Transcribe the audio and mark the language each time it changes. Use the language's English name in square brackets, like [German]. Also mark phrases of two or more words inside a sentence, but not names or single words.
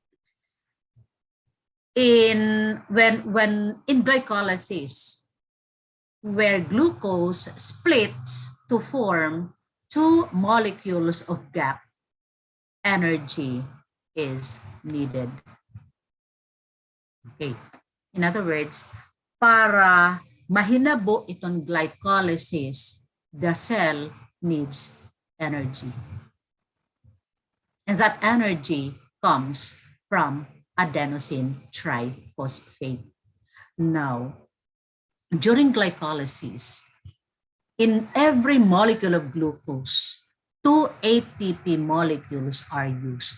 [English] When in glycolysis, where glucose splits to form 2 molecules of gap, energy is needed. Okay. In other words, [Waray] para mahinabo itong glycolysis, [English] the cell needs energy. And that energy comes from adenosine triphosphate. Now, during glycolysis, in every molecule of glucose, 2 ATP molecules are used.